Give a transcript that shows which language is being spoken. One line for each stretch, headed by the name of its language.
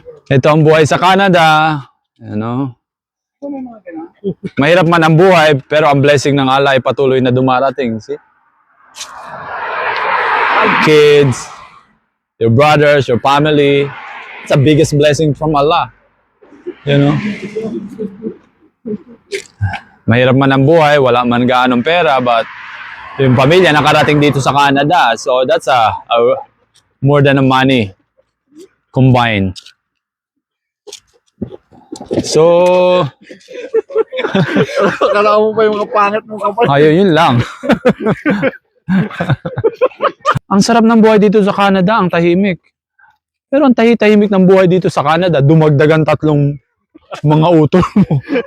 Filipino: Ito ang buhay sa Canada. Ano? Mahirap man ang buhay, pero ang blessing ng Allah ay patuloy na dumarating.
English: See? Kids, your brothers, your family. It's the biggest blessing from Allah. You know?
Filipino: Mahirap man ang buhay, wala man gaanong pera, but yung pamilya nakarating dito sa Canada.
English: So that's more than a money combined. So,
Filipino: Kala mo pa yung mga pangit mo kapal. ayun, yun lang. Ang sarap ng buhay dito sa Canada, ang tahimik. Pero ang tahimik ng buhay dito sa Canada, dumagdagan 3 mga utol mo.